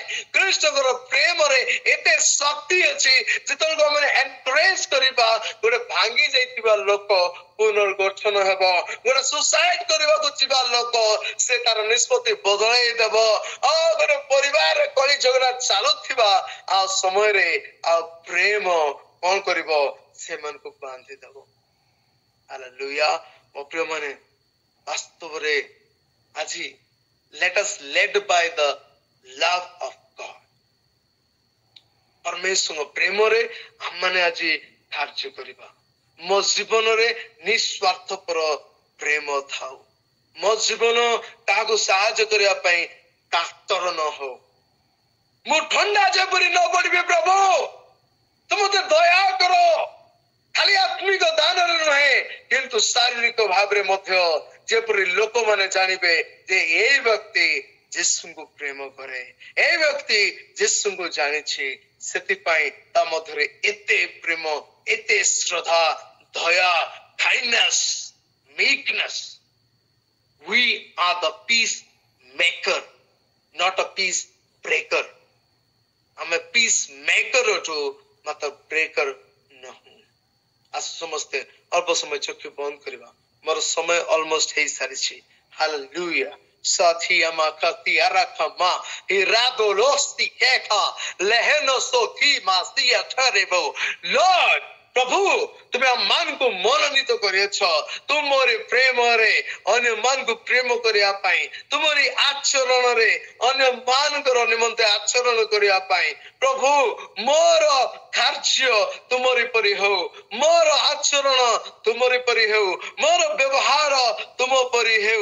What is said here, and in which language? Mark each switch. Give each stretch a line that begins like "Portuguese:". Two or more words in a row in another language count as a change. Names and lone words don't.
Odia: ଖ୍ରୀଷ୍ଟଙ୍କର ପ୍ରେମରେ ଏତେ ଶକ୍ତି ଅଛି, ଯେତେବେଳେ ଆମେ ଏନକରେଜ କରିବା, ଗୋଟେ ଭାଙ୍ଗି ଯାଇଥିବା ଲୋକ ପୁନର୍ଗଠନ ହେବ, ଗୋଟେ ସୁସାଇଡ କରିବାକୁ ଯିବା ଲୋକ ସେ ତାର ନିଷ୍ପତ୍ତି ବଦଳେଇ ଦେବ। ଗୋଟେ ପରିବାରରେ କଳି ଝଗଡା ଚାଲୁଥିବା ଆଉ ସମୟରେ ଆଉ ପ୍ରେମ କଣ କରିବ? ସେମାନଙ୍କୁ ବାନ୍ଧି ଦେବ। ହାଲେଲୁୟା। ମୋ ପ୍ରିୟ ମାନେ, ବାସ୍ତବରେ ଆଜି
English: let us led by the love of God।
Odia: ପରମେଶ୍ୱରଙ୍କ ପ୍ରେମରେ ଆମମାନେ ଆଜି କାର୍ଯ୍ୟ କରିବା। ମୋ ଜୀବନରେ ନିଃସ୍ୱାର୍ଥପର ପ୍ରେମ ଥାଉ। ମୋ ଜୀବନ କାହାକୁ ସାହାଯ୍ୟ କରିବା ପାଇଁ କାତର ନ ହଉ। ମୁଁ ଥଣ୍ଡା ଯେପରି ନ ପଡିବି, ପ୍ରଭୁ ତୁ ମତେ ଦୟା କର। ଖାଲି ଆତ୍ମିକ ଦାନରେ ନୁହେଁ, କିନ୍ତୁ ଶାରୀରିକ ଭାବରେ ମଧ୍ୟ ଯେପରି ଲୋକମାନେ ଜାଣିବେ ଯେ ଏଇ ବ୍ୟକ୍ତି ଯୀଶୁଙ୍କୁ ପ୍ରେମ କରେ, ଏଇ ବ୍ୟକ୍ତି ଯୀଶୁଙ୍କୁ ଜାଣିଛି। ସେଥିପାଇଁ ତା ମଧ୍ୟରେ ଏତେ ପ୍ରେମ, ଏତେ ଶ୍ରଦ୍ଧା, ଦୟା,
English: kindness, meekness। we are the peace maker, not a peace breaker।
Odia: ଆମେ
English: peace maker
Odia: ଅଛୁ, ମାତ୍ର breaker ନୁହଁ। ଆସ ସମସ୍ତେ ଅଳ୍ପ ସମୟ ଚକ୍ଷୁ ବନ୍ଦ କରିବା। ମୋର ସମୟ ଅଲମୋଷ୍ଟ ହେଇ ସାରିଛି। ହାଲେଲୁୟା। Satya makati arakama iradosti keka leheno soti masia tarebo। Lord, ପ୍ରଭୁ ତୁମେ ଆମ ମାନଙ୍କୁ ମନୋନୀତ କରିଅଛ ତୁମରି ପ୍ରେମରେ ଅନ୍ୟ ମାନଙ୍କୁ ପ୍ରେମ କରିବା ପାଇଁ, ତୁମରି ଆଚରଣରେ ଅନ୍ୟ ମାନଙ୍କର ନିମନ୍ତେ ଆଚରଣ କରିବା ପାଇଁ। ପ୍ରଭୁ ମୋର କାର୍ଯ୍ୟ ତୁମରି ପରି ହଉ, ମୋର ଆଚରଣ ତୁମରି ପରି ହେଉ, ମୋର ବ୍ୟବହାର ତୁମ ପରି ହେଉ।